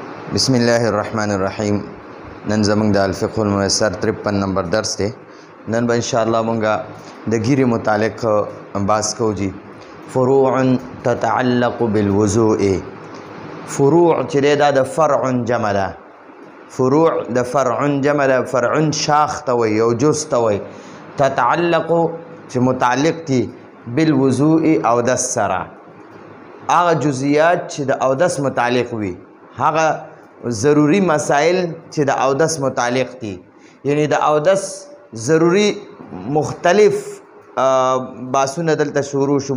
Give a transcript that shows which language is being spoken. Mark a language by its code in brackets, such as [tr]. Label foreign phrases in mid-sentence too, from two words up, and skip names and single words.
[ar] بسم الله الرحمن الرحیم. [ps] نن زمونږ د الفقه الميسر 53 نمبر درس دی. نن به [ar] ان شاء الله [ps] مونږه د ګیرې متعلق بحث کوو جی. [ar] فروع تتعلق بالوضوء. [ps] فروع چې دا د فرع جمع ده. فروع د فرع جمع ده. فرع شاخ ته وي او جز ته وي. تتعلق چې متعلق دي بالوضوء او د سره. هغه جزئیات چې د اودس متعلق وي، هغه ضروری مسائل چې د اودس متعلق دي، یعنی د اودس ضروری مختلف باسونه دلته شروع شو.